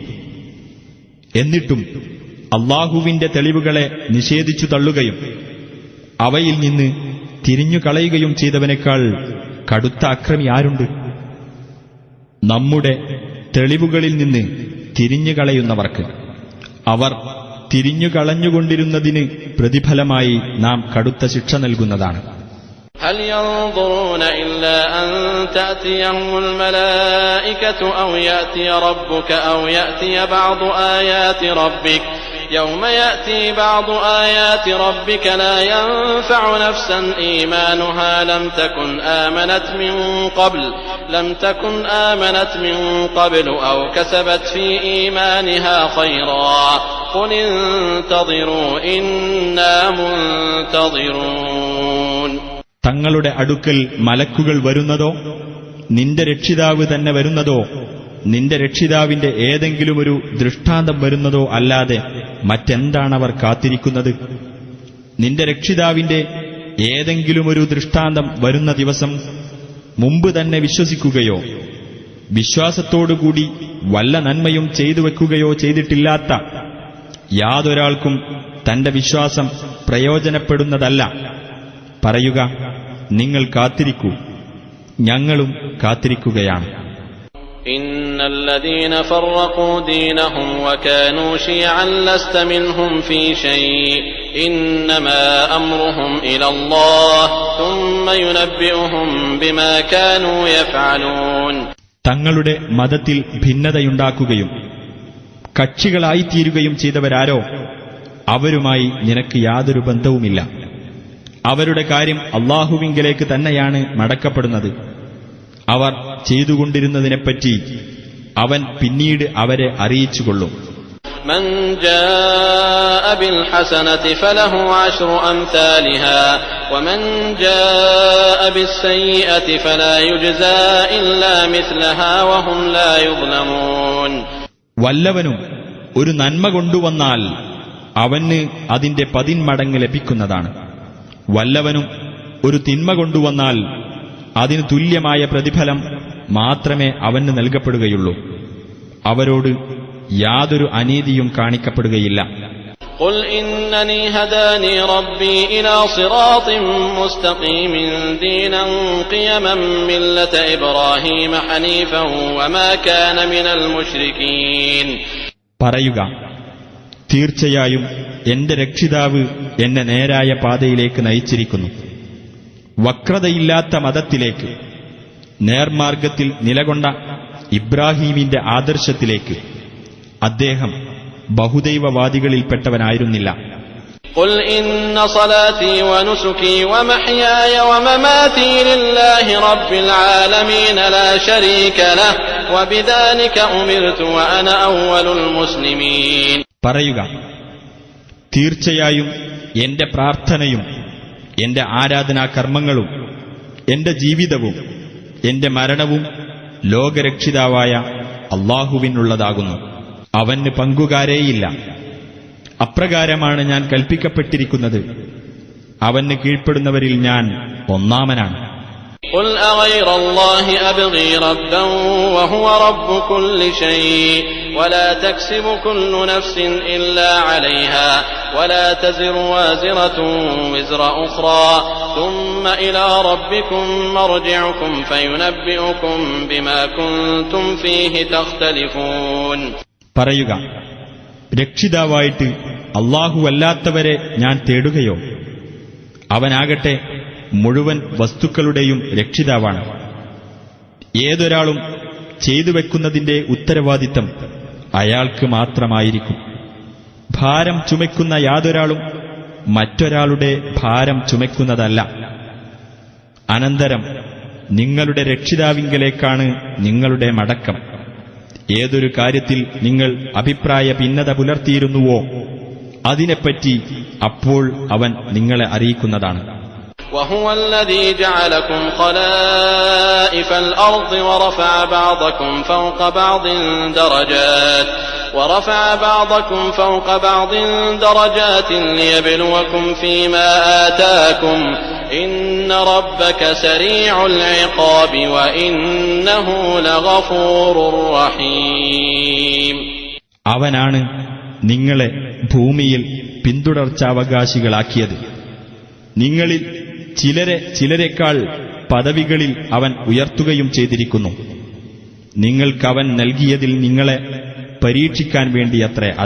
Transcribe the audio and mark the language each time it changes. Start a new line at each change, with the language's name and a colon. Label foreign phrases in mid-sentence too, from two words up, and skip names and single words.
Malayalam: എന്നിട്ടും അല്ലാഹുവിന്റെ തെളിവുകളെ നിഷേധിച്ചു തള്ളുകയും അവയിൽ നിന്ന് തിരിഞ്ഞുകളയുകയും ചെയ്തവനേക്കാൾ കടുത്ത അക്രമി ആരുണ്ട്? നമ്മുടെ തെളിവുകളിൽ നിന്ന് തിരിഞ്ഞുകളയുന്നവർക്ക് അവർ തിരിഞ്ഞുകളഞ്ഞുകൊണ്ടിരുന്നതിന് പ്രതിഫലമായി നാം കടുത്ത ശിക്ഷ നൽകുന്നതാണ്.
Arabic: هل ينظرون إلا أن تأتيهم الملائكة أو يأتي ربك أو يأتي بعض آيات ربك يوم يأتي بعض آيات ربك لا ينفع نفسا إيمانها لم تكن آمنت من قبل أو كسبت في إيمانها خيرا قل انتظروا إنا منتظرون.
Malayalam: തങ്ങളുടെ അടുക്കൽ മലക്കുകൾ വരുന്നതോ നിന്റെ രക്ഷിതാവ് തന്നെ വരുന്നതോ നിന്റെ രക്ഷിതാവിന്റെ ഏതെങ്കിലുമൊരു ദൃഷ്ടാന്തം വരുന്നതോ അല്ലാതെ മറ്റെന്താണവർ കാത്തിരിക്കുന്നത്? നിന്റെ രക്ഷിതാവിന്റെ ഏതെങ്കിലുമൊരു ദൃഷ്ടാന്തം വരുന്ന ദിവസം മുമ്പ് തന്നെ വിശ്വസിക്കുകയോ വിശ്വാസത്തോടുകൂടി വല്ല നന്മയും ചെയ്തു വെക്കുകയോ ചെയ്തിട്ടില്ലാത്ത യാതൊരാൾക്കും തന്റെ വിശ്വാസം പ്രയോജനപ്പെടുന്നതല്ല. പറയുക, നിങ്ങൾ കാത്തിരിക്കൂ, ഞങ്ങളും കാത്തിരിക്കുകയാണ്.
Arabic: إن الذين فرقوا دينهم وكانوا شيعا لست منهم في شيء إنما أمرهم إلى الله ثم ينبئهم بما كانوا يفعلون.
Malayalam: തങ്ങളുടെ മതത്തിൽ ഭിന്നതയുണ്ടാക്കുകയും കക്ഷികളായിത്തീരുകയും ചെയ്തവരാരോ അവരുമായി നിനക്ക് യാതൊരു ബന്ധവുമില്ല. അവരുടെ കാര്യം അല്ലാഹുവിങ്കലേക്ക് തന്നെയാണ് മടക്കപ്പെടുന്നത്. അവർ ചെയ്തുകൊണ്ടിരുന്നതിനെപ്പറ്റി അവൻ പിന്നീട് അവരെ അറിയിച്ചുകൊള്ളും.
Arabic: من جاء بالحسنة فله 10 أمثالها ومن جاء بالسيئة فلا يجزى إلا مثلها وهم لا يظلمون.
Malayalam: വല്ലവനും ഒരു നന്മ കൊണ്ടുവന്നാൽ അവന് അതിന്റെ 10 മടങ്ങ് ലഭിക്കുന്നതാണ്. വല്ലവനും ഒരു തിന്മ കൊണ്ടുവന്നാൽ അതിന് തുല്യമായ പ്രതിഫലം മാത്രമേ അവന് നൽകപ്പെടുകയുള്ളൂ. അവരോട് യാതൊരു അനീതിയും കാണിക്കപ്പെടുകയില്ല.
Arabic: قل إنني هداني ربي إلى صراط مستقيم دينا قيما ملة إبراهيم حنيفا وما كان من المشركين.
Malayalam: പറയുക, തീർച്ചയായും എന്റെ രക്ഷിതാവ് എന്നെ നേരായ പാതയിലേക്ക് നയിച്ചിരിക്കുന്നു, വക്രതയില്ലാത്ത മതത്തിലേക്ക്, നേർമാർഗത്തിൽ നിലകൊണ്ട ഇബ്രാഹീമിന്റെ ആദർശത്തിലേക്ക്. അദ്ദേഹം ബഹുദൈവവാദികളിൽപ്പെട്ടവനായിരുന്നില്ല.
Arabic: قل إن صلاتي ونسكي ومحياي ومماتي لله رب العالمين لا شريك له وبذلك أمرت وأنا أول المسلمين.
Malayalam: പറയുക, തീർച്ചയായും എന്റെ പ്രാർത്ഥനയും എന്റെ ആരാധനാകർമ്മങ്ങളും എന്റെ ജീവിതവും എന്റെ മരണവും ലോകരക്ഷിതാവായ അല്ലാഹുവിനുള്ളതാകുന്നു. അവന് പങ്കുകാരേയില്ല. അപ്രകാരമാണ് ഞാൻ കൽപ്പിക്കപ്പെട്ടിരിക്കുന്നത്. അവന് കീഴ്പ്പെടുന്നവരിൽ ഞാൻ ഒന്നാമനാണ്.
Arabic: قل أغير الله أبغي ربا وهو رب كل شيء ولا تكسب كل نفس إلا عليها ولا تزر وازرة وزر أخرى ثم إلى ربكم مرجعكم فينبئكم بما كنتم فيه تختلفون.
Malayalam: പറയുക, രക്ഷിതാവായിട്ട് അല്ലാഹുവല്ലാത്തവരെ ഞാൻ തേടുകയോ? അവനാകട്ടെ മുഴുവൻ വസ്തുക്കളുടെയും രക്ഷിതാവാണ്. ഏതൊരാളും ചെയ്തു വെക്കുന്നതിന്റെ ഉത്തരവാദിത്തം അയാൾക്ക് മാത്രമായിരിക്കും. ഭാരം ചുമക്കുന്ന യാതൊരാളും മറ്റൊരാളുടെ ഭാരം ചുമക്കുന്നതല്ല. അനന്തരം നിങ്ങളുടെ രക്ഷിതാവിങ്കലേക്കാണ് നിങ്ങളുടെ മടക്കം. ഏതൊരു കാര്യത്തിൽ നിങ്ങൾ അഭിപ്രായ ഭിന്നത പുലർത്തിയിരുന്നുവോ അതിനെപ്പറ്റി അപ്പോൾ അവൻ നിങ്ങളെ അറിയിക്കുന്നതാണ്.
Arabic: وهو الذي جعلكم خلائف الأرض ورفع بعضكم فوق بعض درجات ليبلوكم فيما آتاكم إن ربك سريع العقاب وإنه لغفور رحيم.
Malayalam: അവനാണ് നിങ്ങളെ ഭൂമിയിൽ പിന്തുടർച്ചാവകാശികളാക്കിയത്. നിങ്ങളിൽ ചിലരെക്കാൾ പദവികളിൽ അവൻ ഉയർത്തുകയും ചെയ്തിരിക്കുന്നു. നിങ്ങൾക്കവൻ നൽകിയതിൽ നിങ്ങളെ പരീക്ഷിക്കാൻ വേണ്ടിയത്രേ അത്.